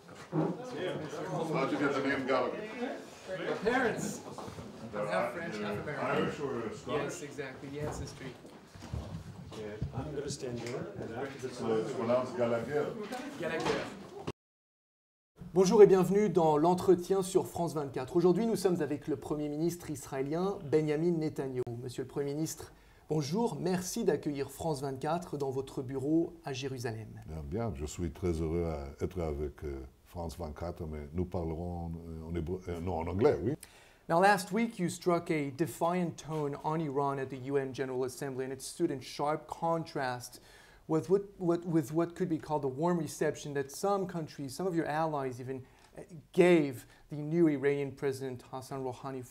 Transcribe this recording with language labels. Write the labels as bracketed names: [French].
[English] How'd you get the name Gallagher? My parents. I'm half French, half American. Irish or Scottish? Yes, exactly. The ancestry. Okay, I'm going to stand here, and after this, So it's pronounced Gallagher. Gallagher. [French] Bonjour et bienvenue dans l'entretien sur France 24. Aujourd'hui, nous sommes avec le Premier ministre israélien Benjamin Netanyahu. Monsieur le Premier ministre, bonjour, merci d'accueillir France 24 dans votre bureau à Jérusalem. Bien, je suis très heureux d'être avec France 24, mais nous parlerons en anglais, oui. [English] Now, last week, you struck a defiant tone on Iran at the UN General Assembly, and it stood in sharp contrast with what could be called the warm reception that some countries, some of your allies even, gave the new Iranian President Hassan Rouhani.